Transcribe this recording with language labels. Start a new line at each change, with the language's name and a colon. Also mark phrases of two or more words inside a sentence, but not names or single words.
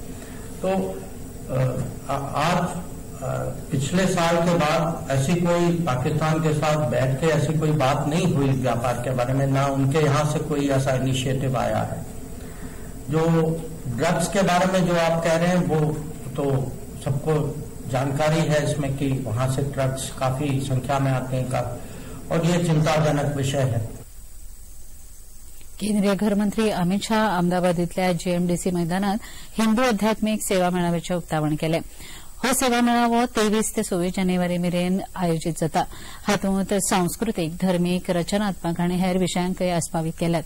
Hindi: तो आज पिछले साल के बाद ऐसी कोई पाकिस्तान के साथ बैठ के ऐसी कोई बात नहीं हुई व्यापार के बारे में, ना उनके यहां से कोई ऐसा इनिशिएटिव आया है. जो ड्रग्स के बारे में जो आप कह रहे हैं, वो तो सबको जानकारी है इसमें कि वहां से ड्रग्स काफी संख्या में आते हैं और ये चिंताजनक विषय है.
Konkani: केंद्रीय गृहमंत्री अमित शाह अहमदाबादेंतल्या JMDC मैदानात हिंदू आध्यात्मीक सेवा मेळाव्याचें उक्तावण केलें. हो सेवा मेळावो 23 ते 26 जानेवारी मेरेन आयोजीत जाता. हातूंत सांस्कृतीक, धर्मीक, रचनात्मक आनी हेर विशयांकय आस्पावीत केल्यात.